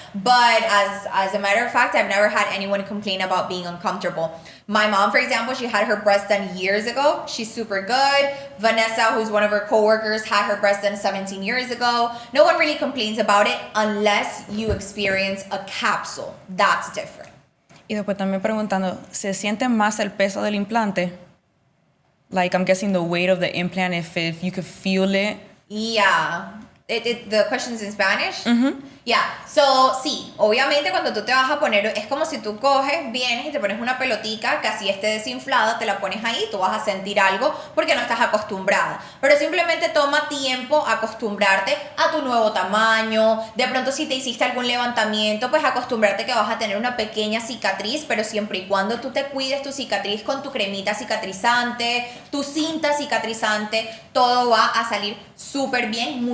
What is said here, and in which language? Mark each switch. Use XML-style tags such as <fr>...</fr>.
<en>But as a matter of fact, I've never had anyone complain about being uncomfortable. My mom, for example, she had her breast done years ago. She's super good. Vanessa, who's one of her coworkers, had her breast done 17 years ago. No one really complains about it unless you experience a capsule. That's different.</en> <es>Y después también preguntando, ¿se siente más el peso del implante?</es> <en>Like, I'm guessing the weight of the implant, if you could feel it. Yeah. The question's in Spanish? Mm-hmm. Yeah, so</en> <es>sí, obviamente cuando tú te vas a poner, es como si tú coges, vienes y te pones una pelotica que así esté desinflada, te la pones ahí, tú vas a sentir algo porque no estás acostumbrada. Pero simplemente toma tiempo acostumbrarte a tu nuevo tamaño. De pronto si te hiciste algún levantamiento, pues acostumbrarte que vas a tener una pequeña cicatriz, pero siempre y cuando tú te cuides tu cicatriz con tu cremita cicatrizante, tu cinta cicatrizante, todo va a salir súper bien.</es>